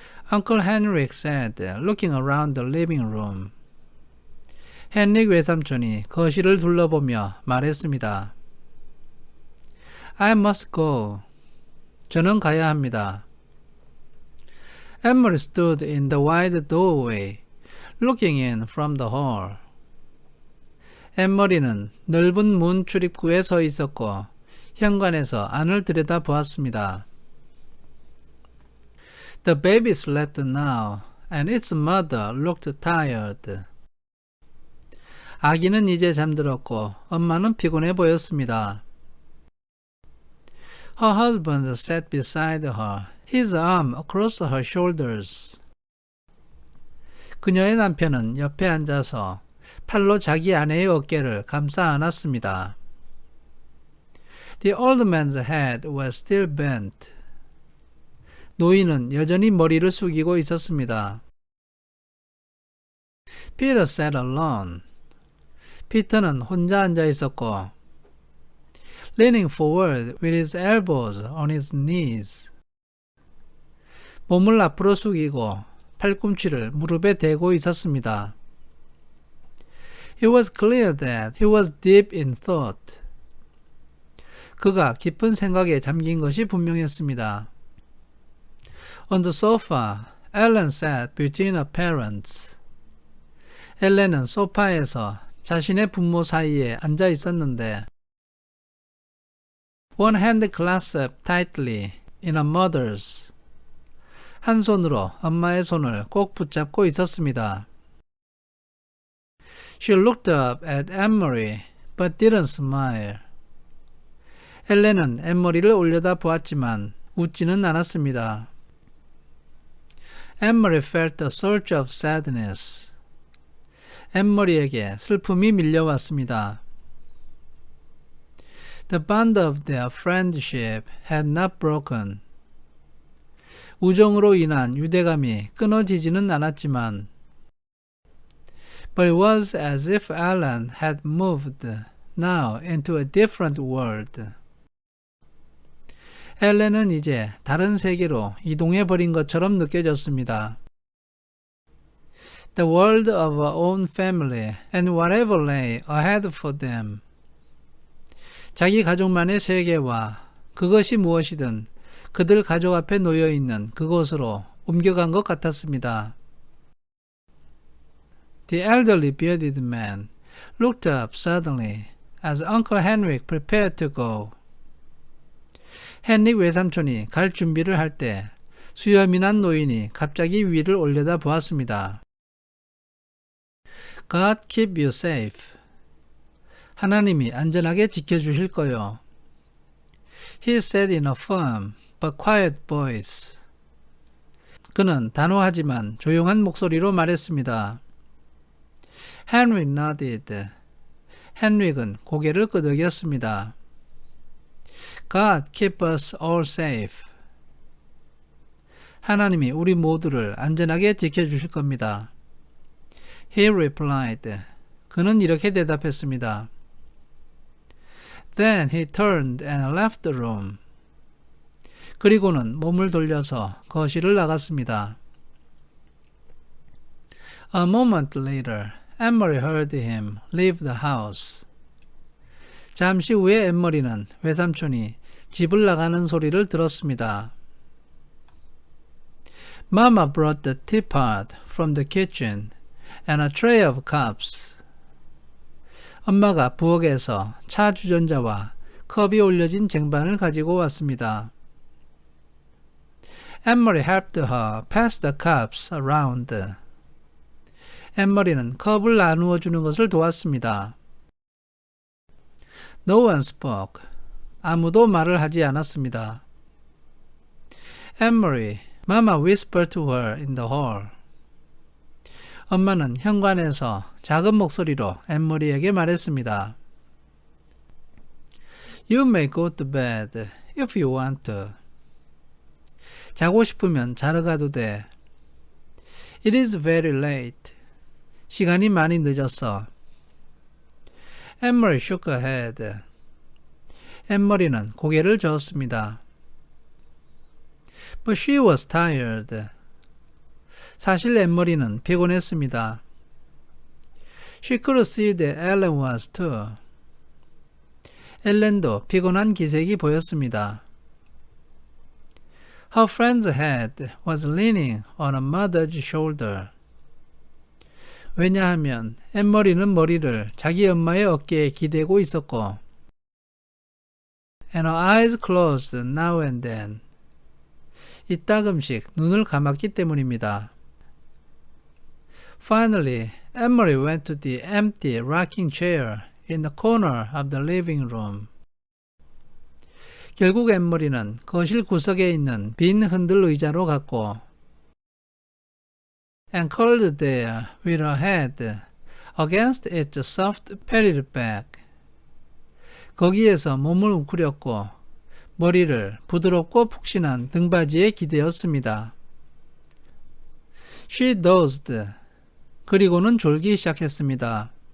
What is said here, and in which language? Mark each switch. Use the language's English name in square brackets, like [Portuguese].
[English] Uncle Henrik said, looking around the living room. [Korean] 헨릭 외삼촌이 거실을 둘러보며 말했습니다. [English] I must go. [Korean] 저는 가야 합니다. [English] Emily stood in the wide doorway, looking in from the hall. [Korean] 엠머리는 넓은 문 출입구에 서 있었고 현관에서 안을 들여다보았습니다. [English] The baby slept now, and its mother looked tired. [Korean] 아기는 이제 잠들었고 엄마는 피곤해 보였습니다. [English] Her husband sat beside her, his arm across her shoulders. [Korean] 그녀의 남편은 옆에 앉아서 팔로 자기 아내의 어깨를 감싸 안았습니다. [English] The old man's head was still bent. [Korean] 노인은 여전히 머리를 숙이고 있었습니다. [English] Peter sat alone. [Korean] 피터는 혼자 앉아 있었고 [English] leaning forward with his elbows on his knees. [Korean] 몸을 앞으로 숙이고 팔꿈치를 무릎에 대고 있었습니다. [English] It was clear that he was deep in thought. [Korean] 그가 깊은 생각에 잠긴 것이 분명했습니다. [English] On the sofa, Ellen sat between her parents. [Korean] 엘렌은 소파에서 자신의 부모 사이에 앉아 있었는데 [English] One hand clasped tightly in her mother's. [Korean] 한 손으로 엄마의 손을 꼭 붙잡고 있었습니다. [English] She looked up at Emery, but didn't smile. [Korean] 엘렌은 엠머리를 올려다 보았지만 웃지는 않았습니다. [English] Emery felt a surge of sadness. [Korean] 엠머리에게 슬픔이 밀려왔습니다. [English] The bond of their friendship had not broken. [Korean] 우정으로 인한 유대감이 끊어지지는 않았지만 [English] But it was as if Ellen had moved now into a different world. [Korean] 엘렌은 이제 다른 세계로 이동해버린 것처럼 느껴졌습니다. [English] The world of her own family and whatever lay ahead for them. [Korean] 자기 가족만의 세계와 그것이 무엇이든 그들 가족 앞에 놓여있는 그곳으로 옮겨간 것 같았습니다. [English] The elderly bearded man looked up suddenly as Uncle Henrik prepared to go. [Korean] 헨릭 외삼촌이 갈 준비를 할 때 수염이 난 노인이 갑자기 위를 올려다 보았습니다. [English] God keep you safe. [Korean] 하나님이 안전하게 지켜주실 거요. [English] He said in a firm but quiet voice. [Korean] 그는 단호하지만 조용한 목소리로 말했습니다. [English] Henrik nodded. [Korean] 헨릭은 고개를 끄덕였습니다. [English] God keep us all safe. [Korean] 하나님이 우리 모두를 안전하게 지켜주실 겁니다. [English] He replied. [Korean] 그는 이렇게 대답했습니다. [English] Then he turned and left the room. [Korean] 그리고는 몸을 돌려서 거실을 나갔습니다. [English] A moment later, Emery heard him leave the house. [Korean] 잠시 후에 엠머리는 외삼촌이 집을 나가는 소리를 들었습니다. [English] Mama brought the teapot from the kitchen and a tray of cups. [Korean] 엄마가 부엌에서 차 주전자와 컵이 올려진 쟁반을 가지고 왔습니다. [English] Emery helped her pass the cups around. [Korean] 엠머리는 컵을 나누어 주는 것을 도왔습니다. [English] No one spoke. [Korean] 아무도 말을 하지 않았습니다. [English] Emery, Mama whispered to her in the hall. [Korean] 엄마는 현관에서 작은 목소리로 엠머리에게 말했습니다. [English] You may go to bed if you want to. [Korean] 자고 싶으면 자러 가도 돼. [English] It is very late. [Korean] 시간이 많이 늦었어. [English] Emery shook her head. [Korean] 엠머리는 고개를 저었습니다. [English] But she was tired. [Korean] 사실 엠머리는 피곤했습니다. [English] She could see that Ellen was too. [Korean] 엘렌도 피곤한 기색이 보였습니다. [English] Her friend's head was leaning on her mother's shoulder. [Korean] 왜냐하면 엠머리는 머리를 자기 엄마의 어깨에 기대고 있었고 [English] and her eyes closed now and then. [Korean] 이따금씩 눈을 감았기 때문입니다. [English] Finally, Emery went to the empty rocking chair in the corner of the living room. [Korean] 결국 엠머리는 거실 구석에 있는 빈 흔들 의자로 갔고 [English] and curled there with her head against its soft padded back. [Korean] 거기에서 몸을 웅크렸고 머리를 부드럽고 푹신한 등받이에 기대었습니다. [English] She dozed. [Korean] 그리고는 졸기 시작했습니다.